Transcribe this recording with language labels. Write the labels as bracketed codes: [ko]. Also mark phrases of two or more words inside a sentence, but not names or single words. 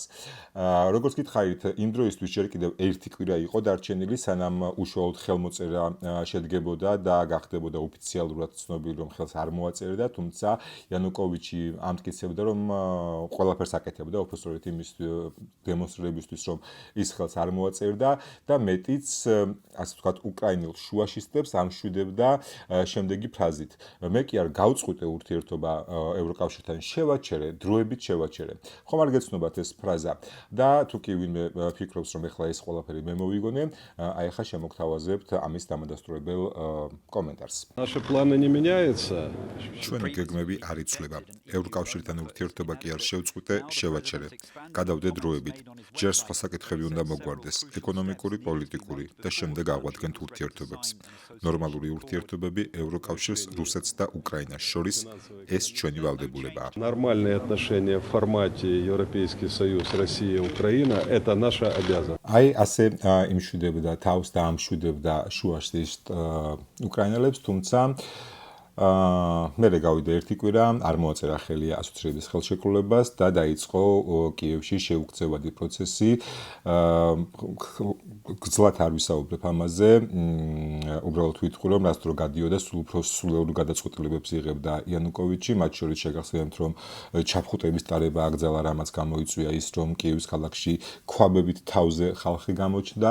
[ka] როგორც გითხარით, იმ დროისთვის ჯერ კიდევ ერთი კვირა იყო დარჩენილი, სანამ უშუალოდ ხელმოწერა შედგებოდა და გახდებოდა ოფიციალურად ცნობილი, რომ ხელს არ მოაწერდა, თუმცა იანუკოვიჩი ამტკიცებდა, რომ ყველაფერს აკეთებდა უბრალოდ იმის დემონსტრირებისთვის, რომ ის ხელს არ მოაწერდა და მეტიც, ასე ვთქვათ, უკრაინელ შუაშისტებს ამშვიდებდა შემდეგი ფრაზით: მე კი არ გავწყვიტე ურთიერთობა ევროკავშირთან, შევაჩერე, დროებით შევაჩერე. ხომ არ გეცნობათ ეს ფრაზა და თუ კი ვინმე ფიქრობს, რომ ეხლა ეს ყველაფერი მე მოვიგონე, აი ახლა შემოგთავაზებთ ამის დამადასტურებელ კომენტარს. [ru] Наши планы не меняются. [ka] ჩვენი გეგმები არ იცვლება. ევროკავშირთან ურთიერთობა კი არ შევწყვიტე, შევაჩერე. გადავდე დროებით. ჯერ სხვა საკითხები უნდა მოგვარდეს, ეკონომიკური, პოლიტიკური და შემდეგ აღვადგენთ ურთიერთობებს. ნორმალური ურთიერთობები ევროკავშირს, რუსეთს და უკრაინას შორის ეს ჩვენი ვალდებულებაა. [ru] Нормальные отношения в формате Европейский Союз, Россия, Украина – это наша обязанность. [ka] აი ასე იმშვიდებდა თავს და ამშვიდებდა შუაშისტ უკრაინელებს, თუმცა მერე გავიდა ერთი კვირა, არ მოაწერა ხელი ასოცირების ხელშეკრულებას და დაიწყო კიევში შეუქცევადი პროცესი. გძლად არ ვისაუბრებ ამაზე, უბრალოდ ვიტყვი, რომ რაც დრო გადიოდა, სულ უფრო სულელურ გადაწყვეტილებებს იღებდა იანუკოვიჩი, მათ შორის შეგახსენებთ, რომ ჩაფხუტების ტარება აკრძალა, რამაც გამოიწვია ის, რომ კიევის ქალაქში ქვაბებით თავზე ხალხი გამოჩნდა.